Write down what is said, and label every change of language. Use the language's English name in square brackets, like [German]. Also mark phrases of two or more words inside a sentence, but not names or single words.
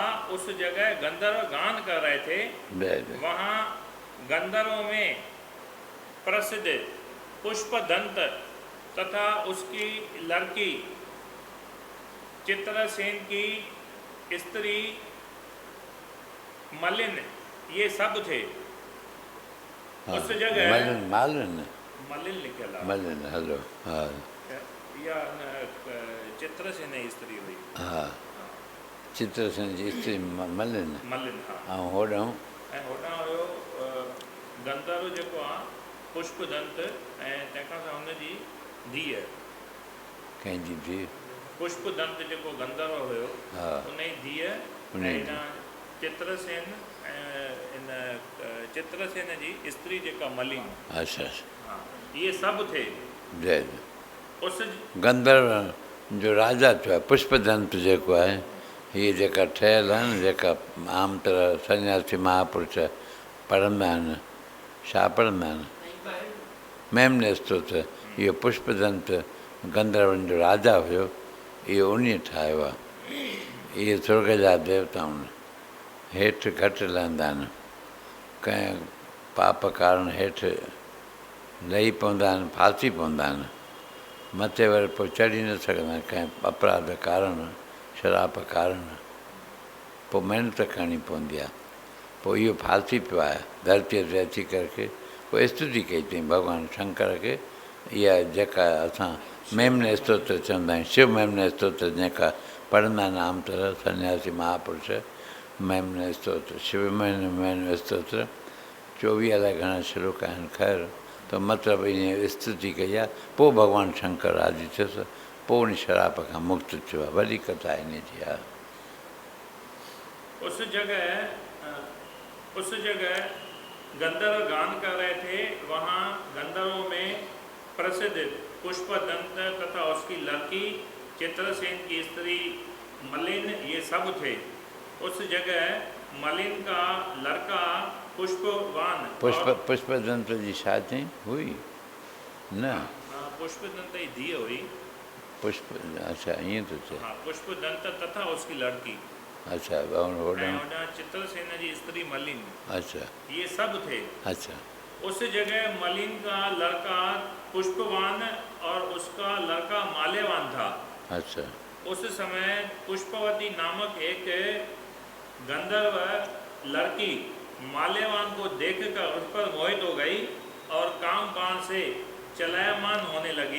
[Hindi] उस जगह गंधर्व गान कर रहे थे। वहाँ गंधर्वों में प्रसिद्ध पुष्पदंत तथा उसकी लड़की चित्रसेन की स्त्री मलिन, ये सब थे। उस जगह मलिन लिखेला मलिन हेलो हाँ या चित्रसेन स्त्री हुई। [Sindhi] हाँ चित्रसेन जी स्त्री मलिन हाँ होॾां हुयो गंधर्व जेको आहे पुष्पदंत ऐं तंहिंखां सवाइ हुनजी धीअ। कंहिंजी धीअ? पुष्पदंत जेको गंधर्व हुयो उन जी धीअ ऐं चित्रसेन इन चित्रसेन जी स्त्री जेका मलिन। अच्छा [Hindi] हाँ ये सब थे। जय उस [Sindhi] गंधर्व जो राजा थियो आहे पुष्पदंत जेको आहे, हीअ जेका ठहियलु आहे न, जेका आम तरह सन्यासी महापुरुष पढ़ंदा आहिनि, छा पढ़ंदा आहिनि, मेमने स्तोत्र, इहो पुष्पदंत गंधर्वनि जो राजा हुयो, इहो उन ठाहियो आहे। इहे स्वर्ग जा देवता आहिनि, हेठि घटि लहंदा आहिनि, कंहिं पाप कारण हेठि लही पवंदा आहिनि, फासी पवंदा आहिनि, मथे वरी पोइ चढ़ी न सघंदा आहिनि कंहिं अपराध कारण, शराब कारण, पोइ महिनत करणी पवंदी आहे। पोइ इहो फासी पियो आहे धरतीअ ते अची करके, पोइ स्तुति कई अथई भॻवानु शंकर खे, इहा जेका असां मेमने स्तोत्र चवंदा आहियूं, शिव मेमने स्तोत्र जेका पढ़ंदा आहिनि आम तरह सन्यासी महापुरुष, मेमने स्तोत्र, शिव मेमने स्तोत्र 24 अलाए घणा श्लोक आहिनि। ख़ैर त मतिलबु ईअं स्तुति कई आहे, पोइ भॻवानु शंकर राज़ी थियुसि, पोइ उन शराब खां मुक्त थियो आहे। वॾी कथा इन जी आहे। [Hindi] उस जगह गंधर्व गान कर रहे थे। वहाँ गंधर्वों में प्रसिद्ध पुष्पदंत तथा उसकी लड़की चित्रसेन की स्त्री मलिन, ये सब थे। उस जगह मलिन का लड़का पुष्पवान [Sindhi] पुष्पदंत जी शादी हुई न? पुष्पदंत जी धीअ हुई। पुष्प अच्छा ईअं थो थिए। [Hindi] हाँ पुष्पदंत तथा उसकी लड़की। अच्छा [Sindhi] चित्रसेन जी स्त्री मलिन। अच्छा [Hindi] ये सब थे। अच्छा उस जगह मलिन का लड़का पुष्पवान और उसका लड़का माल्यवान था। अच्छा उस समय पुष्पवती नामक एक गंधर्व लड़की माल्यवान को देखकर उस पर मोहित हो गई और काम बाण से चलायमान होने लगी।